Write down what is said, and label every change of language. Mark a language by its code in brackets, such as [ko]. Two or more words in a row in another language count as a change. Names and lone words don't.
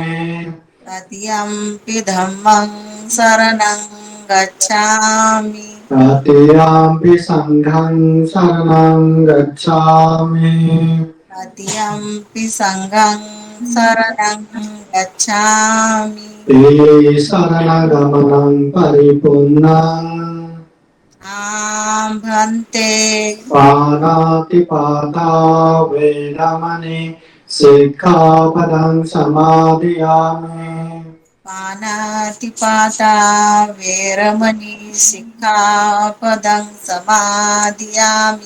[pi] तृतीयंपि धम्मं शरणं गच्छामि तृतीयंपि संघं शरणं गच्छामि तृतीयंपि संघं शरणं गच्छामि ते शरणगमनं परिपूर्णम् भन्ते पाणातिपाता वेदमणि सिक्खापदं समादयामि पानातिपाता वेरमणि सिक्खापदं समादियामि